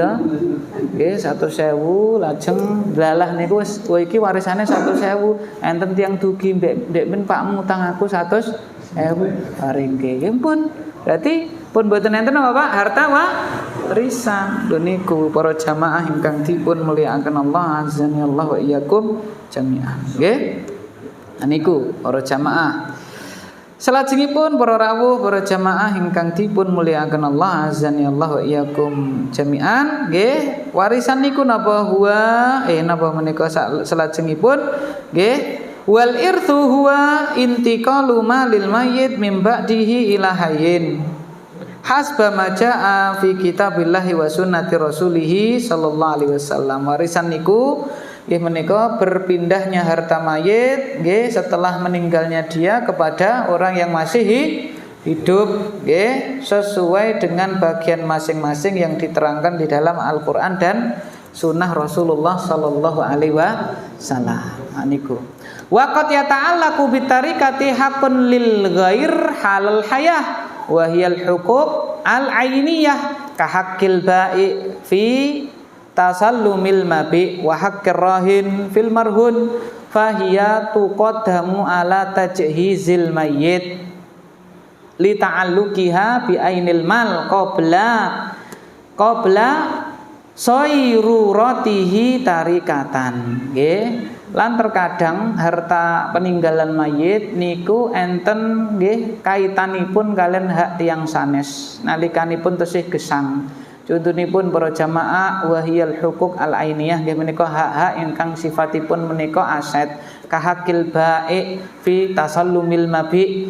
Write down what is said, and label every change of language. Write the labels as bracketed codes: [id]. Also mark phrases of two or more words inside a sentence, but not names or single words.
[jv] Nggih 100.000 lajeng dalah niku wis iki warisane 100.000 enten tiyang dugi ndek men pakmu utang aku 100.000 paringke. Ya pun berarti pun mboten enten apa Pak harta warisan. Lho niku para jamaah ingkang dipun mulyakaken [ar] الله عز وإياكم جميعا. [jv] Nggih. Niku para jamaah. Salajengipun para rawuh para jamaah ingkang dipun mulyakaken [ar] الله عز وإياكم جميعا [jv] nggih warisan niku napa napa menika salajengipun nggih [ar] والإرث هو انتقال مال الميت من بعده إلى حي حسب ما جاء في كتاب الله وسنة رسوله صلى الله عليه وسلم. [id] Warisan [jv] niku nggih menika [id] berpindahnya harta mayit nggih setelah meninggalnya dia kepada orang yang masih hidup nggih sesuai dengan bagian masing-masing yang diterangkan di dalam Al-Qur'an dan sunnah Rasulullah [ar] صلى الله عليه وسلم. Niku وقد يتعلق بتركة حق للغير حال الحياة وهي الحقوق العينية كحق البائع في تسلم المبيع وحق الراهن في المرهون فهي تقدم على تجهيز الميت لتعلقها بعين المال قبل صيرورته تركة nggih. [jv] Lan terkadang harta peninggalan mayit niku enten nggih kaitanipun kalian hak tiyang sanes nalikanipun tesih gesang. Contonipun para jamaah [ar] وهي الحقوق العينية [jv] nggih menika hak-hak ingkang sifatipun menika aset [ar] كحق البائع في تسلم المبيع.